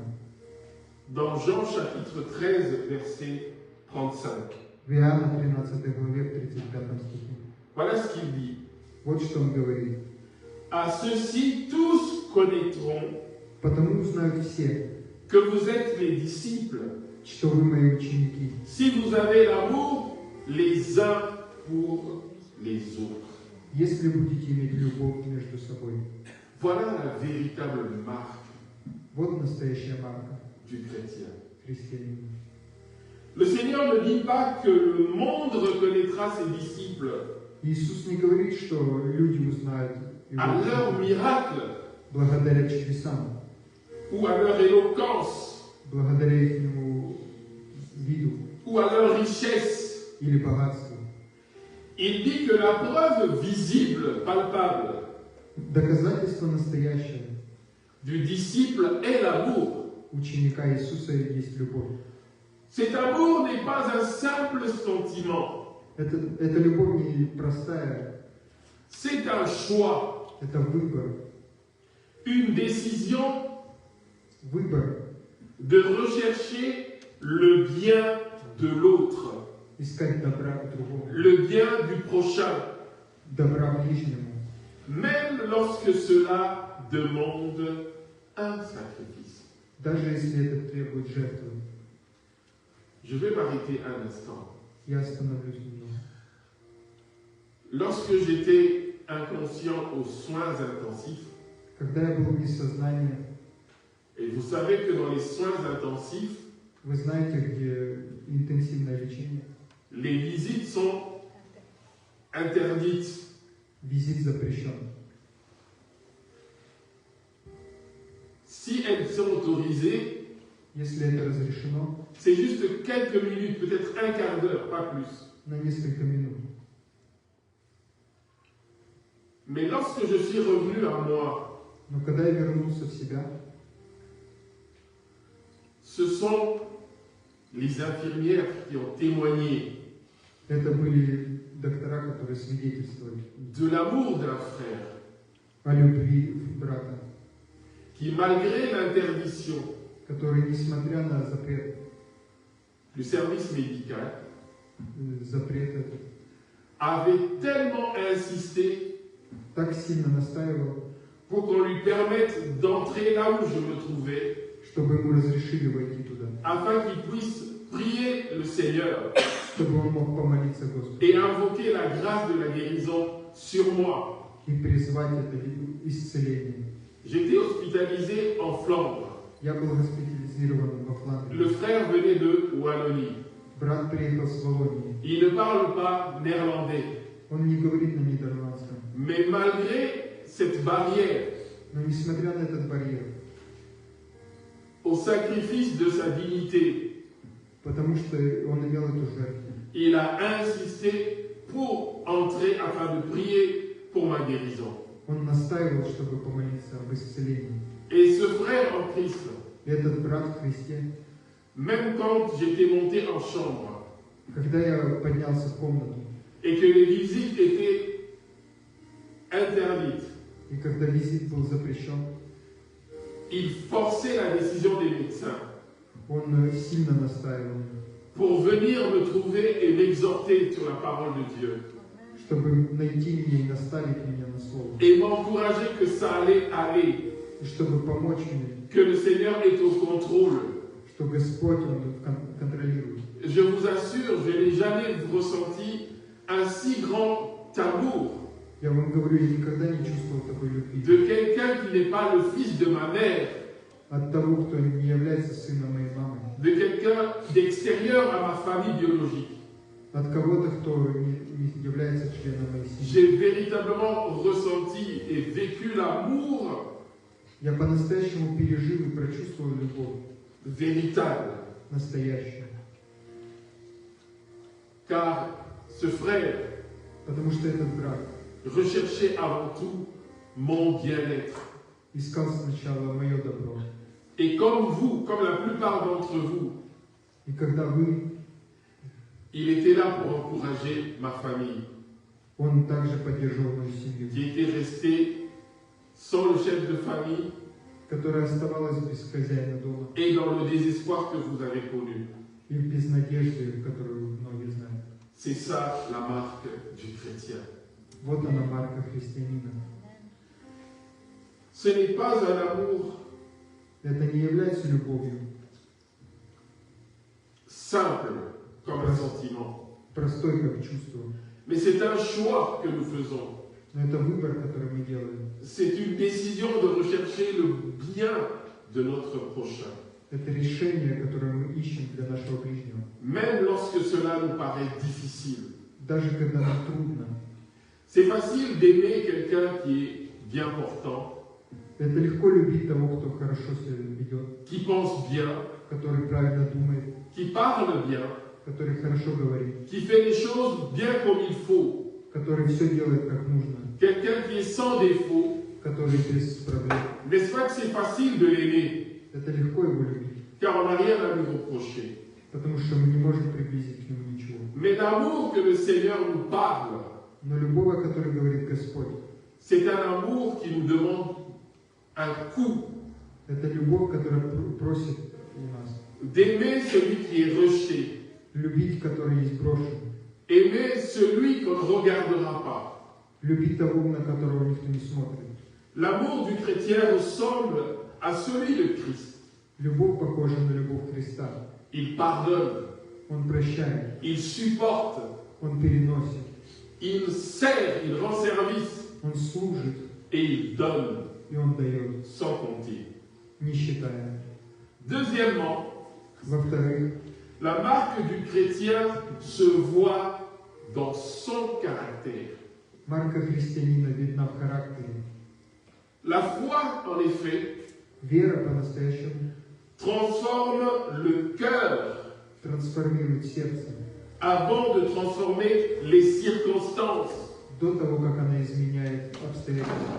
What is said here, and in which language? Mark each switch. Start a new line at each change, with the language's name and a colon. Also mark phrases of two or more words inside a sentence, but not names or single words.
French: dans Jean chapitre 13, verset 35.
Russian: в Иоанна 13 главе в 35 стихе.
French: Voilà ce qu'il dit.
Russian: Вот что он говорит.
French: À ceux-ci, tous connaîtront
Russian: Потому узнают все,
French: que vous êtes mes disciples,
Russian: что вы мои ученики,
French: si vous avez l'amour les uns pour les autres.
Russian: если будете иметь любовь между собой.
French: Voilà la véritable marque
Russian: Вот настоящая марка
French: du chrétien.
Russian: христианина.
French: Le Seigneur ne dit pas que le monde reconnaîtra ses disciples.
Russian: Иисус не говорит, что люди узнают
French: à
Russian: Его
French: leur miracle
Russian: благодаря чудесам,
French: ou à leur éloquence
Russian: благодаря ихнему виду
French: ou à leur richesse.
Russian: или богатству.
French: Il dit que la preuve visible, palpable,
Russian: Доказательство настоящее
French: du disciple est l'amour.
Russian: ученика Иисуса есть любовь.
French: Cet amour n'est pas un simple sentiment,
Russian: Эта любовь не простая,
French: c'est un choix,
Russian: это выбор.
French: une décision
Russian: Выбор
French: de rechercher le bien de l'autre,
Russian: искать добра другому,
French: le bien du prochain,
Russian: добра ближнему,
French: même lorsque cela demande un sacrifice.
Russian: даже если это требует жертвы.
French: Je vais m'arrêter un instant.
Russian: Я остановлюсь немного.
French: Lorsque j'étais inconscient aux soins intensifs,
Russian: Когда я был без сознания,
French: et vous savez que dans les soins intensifs,
Russian: вы знаете, где интенсивное лечение,
French: les visites sont interdites.
Russian: визит запрещен.
French: Si elles sont autorisées,
Russian: Если это разрешено,
French: c'est juste quelques minutes, peut-être un quart d'heure, pas plus.
Russian: на несколько минут.
French: Mais lorsque je suis revenu à moi,
Russian: Но когда я вернулся в себя,
French: ce sont les infirmières qui ont témoigné
Russian: это были доктора, которые свидетельствовали
French: de l'amour d'un frère
Russian: о любви брата,
French: qui, malgré l'interdiction
Russian: который, несмотря на запрет запрет этот,
French: avait tellement insisté
Russian: так сильно настаивал,
French: pour qu'on lui permette d'entrer là où je me trouvais,
Russian: чтобы ему разрешили войти туда,
French: afin qu'il puisse prier le Seigneur
Russian: чтобы он мог помолиться Господу
French: et invoquer la grâce de la guérison sur moi.
Russian: и призвать это исцеление.
French: J'étais hospitalisé en Flandre.
Russian: Я был госпитализирован во Фландрии.
French: Le frère venait de Wallonie.
Russian: Брат приехал с Волонии.
French: Il ne parle pas néerlandais.
Russian: Он не говорит на нидерландском.
French: Mais malgré cette barrière,
Russian: Но несмотря на этот барьер,
French: au sacrifice de sa dignité,
Russian: потому что он имел эту жертву,
French: il a insisté pour entrer afin de prier pour ma guérison.
Russian: он настаивал, чтобы помолиться об исцелении.
French: Et ce frère en Christ,
Russian: И этот брат в Христе,
French: même quand j'étais monté en chambre
Russian: когда я поднялся в комнату,
French: et que les visites étaient interdites,
Russian: и когда визит был запрещен,
French: il forçait la décision des médecins
Russian: он сильно настаивал,
French: pour venir me trouver et m'exhorter sur la parole de Dieu
Russian: чтобы найти меня и наставить меня на слово,
French: et m'encourager que ça allait aller,
Russian: и чтобы помочь мне,
French: que le Seigneur est au contrôle.
Russian: что Господь, Он контролирует.
French: Je vous assure, je n'ai jamais ressenti un si grand amour
Russian: Я вам говорю, я никогда не чувствовал такой любви
French: de quelqu'un qui n'est pas le fils de ma mère,
Russian: от того, кто не является сыном моей мамы,
French: de quelqu'un d'extérieur à ma famille biologique.
Russian: от кого-то, кто не является членом моей семьи.
French: J'ai véritablement ressenti et vécu l'amour
Russian: Я по-настоящему пережил и прочувствовал любовь
French: véritable.
Russian: настоящую.
French: Car ce frère
Russian: Потому что этот брат
French: recherchait avant tout mon bien-être.
Russian: искал сначала мое добро.
French: Et comme vous, comme la plupart d'entre vous,
Russian: И когда вы,
French: il était là pour encourager ma famille,
Russian: он также поддерживал мою семью,
French: qui était restée sans le chef de famille
Russian: которая оставалась без хозяина дома
French: et dans le désespoir que vous avez connu.
Russian: и без надежды, которую многие знают.
French: C'est ça la marque du chrétien.
Russian: Вот она марка христианина.
French: Ce n'est pas un amour
Russian: Это не является любовью,
French: simple comme un sentiment,
Russian: простой как чувство,
French: mais c'est un choix que nous faisons.
Russian: но это выбор, который мы делаем.
French: C'est une décision de rechercher le bien de notre prochain,
Russian: Это решение, которое мы ищем для нашего ближнего.
French: même lorsque cela nous paraît difficile.
Russian: Даже когда нам трудно,
French: C'est facile d'aimer quelqu'un qui est bien portant,
Russian: Это легко любить того, кто хорошо себя ведет,
French: qui pense bien,
Russian: который правильно думает,
French: qui parle bien,
Russian: который хорошо говорит,
French: qui fait les choses bien comme il faut.
Russian: который все делает как нужно,
French: Quelqu'un qui est sans défaut.
Russian: который без проблем.
French: N'est-ce pas que c'est facile de l'aimer,
Russian: Это легко его любить,
French: car on n'a rien à lui reprocher.
Russian: потому что мы не можем приблизить к нему ничего.
French: Mais l'amour que le Seigneur nous parle,
Russian: Но любовь, о которой говорит Господь,
French: c'est un amour qui nous demande un coup.
Russian: это любовь, которая просит у нас.
French: D'aimer celui qui est rejeté.
Russian: Любить, который есть брошен.
French: Aimer celui qu'on ne regardera pas.
Russian: Любить того, на которого никто не смотрит.
French: L'amour du chrétien ressemble à celui de Christ.
Russian: Любовь похожа на любовь Христа.
French: Il pardonne,
Russian: Он прощает,
French: il supporte,
Russian: Он переносит,
French: il sert, il rend service
Russian: Он служит
French: et il donne
Russian: и Он дает,
French: sans compter.
Russian: не считая.
French: Deuxièmement,
Russian: Во-вторых,
French: la marque du chrétien se voit dans son caractère.
Russian: марка христианина видна в характере.
French: La foi, en effet,
Russian: Вера по-настоящему
French: transforme le cœur
Russian: трансформирует сердце
French: avant de transformer les circonstances.
Russian: до того, как она изменяет обстоятельства.